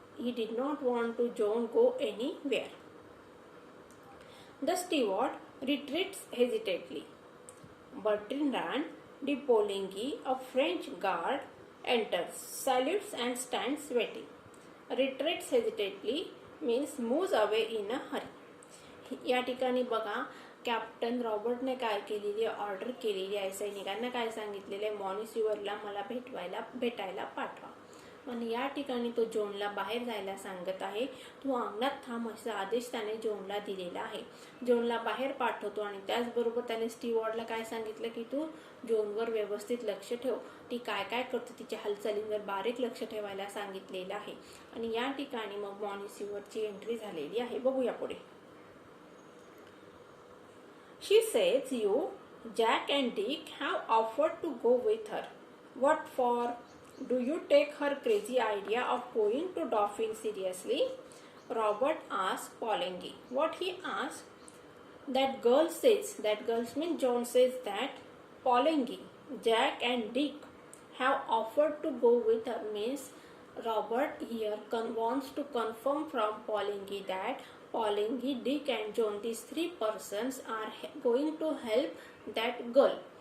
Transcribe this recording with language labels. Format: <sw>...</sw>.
<en>He did not want to Joan go anywhere. The steward retreats hesitantly. Bertrand de Poligny, a French guard, enters, salutes and stands waiting. Retreats hesitantly means moves away in a hurry.</en> <mr>या ठिकाणी बघा, captain रॉबर्टने काय केलेली order केलेली आहे, सैनिकांना काय सांगितलेले, मॉनिस्यूअरला मला भेटायला पाठवा. आणि या ठिकाणी तो जोनला बाहेर जायला सांगत आहे. तू अंगणात थांब असा आदेश त्याने जोनला दिलेला आहे. जोनला बाहेर पाठवतो आणि त्याचबरोबर त्याने स्टीवॉर्डला काय सांगितलं की तू जोनवर व्यवस्थित लक्ष ठेव, ती काय काय करते तिच्या हालचालींवर बारीक लक्ष ठेवायला सांगितलेलं आहे. आणि या ठिकाणी मग मॉनिस्यूअरची एंट्री झालेली आहे. बघूया पुढे.</mr> <en>She says you, Jack and Dick have offered to go with her. What for? Do you take her crazy idea of going to Dauphin seriously? Robert asks Poligny. What he asks? That girl says, that girls mean Joan says that Poligny, Jack and Dick have offered to go with her means Robert here wants to confirm from Poligny that Poligny, Dick and Joan, these three persons are going to help that girl.</en>